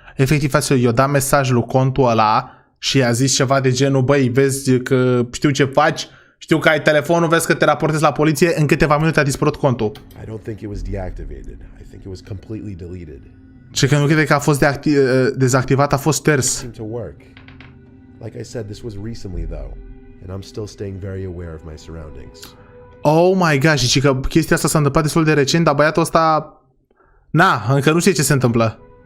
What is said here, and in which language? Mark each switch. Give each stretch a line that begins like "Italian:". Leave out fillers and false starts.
Romanian: Efectiv, frăților, eu dat mesaj lui contul ăla și i-a zis ceva de genul, băi, vezi că știu ce faci, știu că ai telefonul, vezi că te raportezi la poliție, în câteva minute a dispărut contul.
English: I don't think it was deactivated. I think it was completely deleted.
Romanian: Ce că nu crede că a fost dezactivat, a fost șters.
English: Seemed to work. Like I said, this was recently though, and I'm still staying very aware of my surroundings. Oh my god,
Romanian: și că chestia asta s-a întâmplat destul de recent, dar băiatul ăsta... Na, încă nu știe ce se întâmplă.